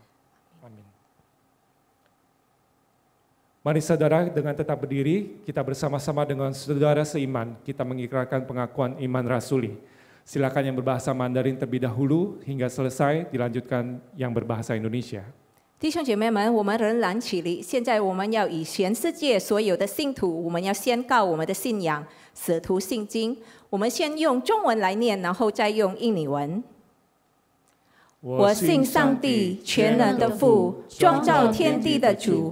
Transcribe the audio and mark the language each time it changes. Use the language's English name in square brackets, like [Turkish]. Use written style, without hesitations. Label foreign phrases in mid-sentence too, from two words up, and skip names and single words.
[Indonesian] Amin. Mari saudara dengan tetap berdiri, kita bersama-sama dengan saudara seiman, kita mengikrarkan pengakuan iman rasuli. Silakan yang berbahasa Mandarin terlebih dahulu hingga selesai, dilanjutkan yang berbahasa Indonesia. [Chinese] 弟兄姐妹们，我们仍然起立。现在我们要以全世界所有的信徒，我们要宣告我们的信仰，使徒信经。我们先用中文来念，然后再用印尼文。我信上帝，全能的父，创造天地的主。